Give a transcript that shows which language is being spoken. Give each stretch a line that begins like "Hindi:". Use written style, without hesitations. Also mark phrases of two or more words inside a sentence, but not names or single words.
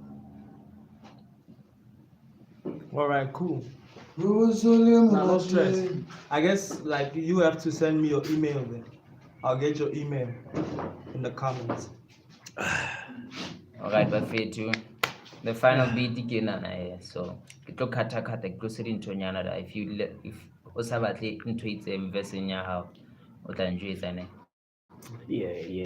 English: All right, cool. No No stress. I guess like you have to send me your email then. I'll get your email in the comments. Alright, bafethu. The final beat
Southern Sotho: ke nana so ke tlo kata ke tlo se dintonyana da if o sa batle ntho e itseng versing ya hao o tla njwetsa ne.
English: Yeah.